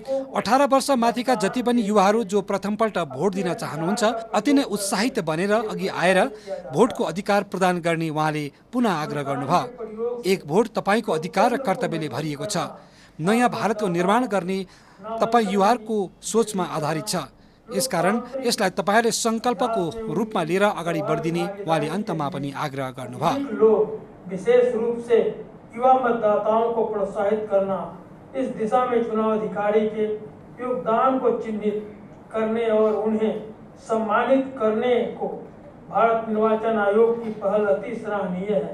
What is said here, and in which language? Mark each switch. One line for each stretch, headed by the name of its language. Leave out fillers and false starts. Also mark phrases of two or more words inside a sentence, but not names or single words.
Nepali: 18 वर्ष माथिका जति पनि युवाहरू जो प्रथमपल्ट भोट दिन चाहनुहुन्छ अति नै उत्साहित बनेर अघि आएर भोटको अधिकार प्रदान गर्ने उहाँले पुनः आग्रह गर्नुभयो। एक भोट तपाईँको अधिकार र कर्तव्यले भरिएको छ। नयाँ भारतको निर्माण गर्ने तपाईँ युवाहरूको सोचमा आधारित छ। यसकारण यसलाई तपाईँहरूले सङ्कल्पको रूपमा लिएर अगाडि बढिदिने उहाँले अन्तमा पनि आग्रह गर्नुभयो।
Hindi: लोग विशेष रूप से युवा मतदाताओं को प्रोत्साहित करना, इस दिशा में चुनाव अधिकारी के योगदान को चिन्हित करने और उन्हें सम्मानित करने को भारत निर्वाचन आयोग की पहल अति सराहनीय है।